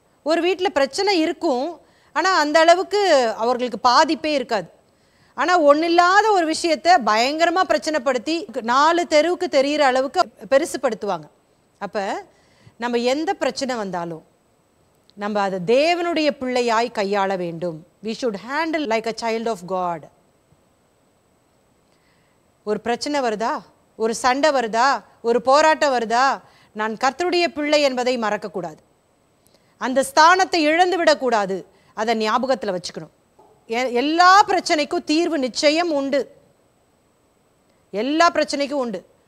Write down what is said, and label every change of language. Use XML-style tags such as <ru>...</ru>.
<ta>ஒரு வீட்டில் பிரச்சனை இருக்கும், ஆனால் அந்த அளவுக்கு அவர்களுக்கு பாதிப்பே இருக்காது. ஆனால் ஒன்றில்லாத ஒரு விஷயத்தை பயங்கரமாக பிரச்சனைப்படுத்தி 4 தெருவுக்கு தெரிகிற அளவுக்கு பெருசுப்படுத்துவாங்க. அப்போ நம்ம எந்த பிரச்சனை வந்தாலும் நம்ம அதை தேவனுடைய பிள்ளையாய் கையாள வேண்டும்.</ta> <en>we should handle like a child of God.</en> <ta>ஒரு பிரச்சனை வருதா, ஒரு சண்டை வருதா, ஒரு போராட்டம் வருதா, நான் கர்த்தருடைய பிள்ளை என்பதை மறக்கக்கூடாது. அந்த ஸ்தானத்தை இழந்து விடக்கூடாது. அதை ஞாபகத்தில் வச்சுக்கணும். எல்லா பிரச்சனைக்கும் தீர்வு நிச்சயம் உண்டு, எல்லா பிரச்சனைக்கும் உண்டு.</ta>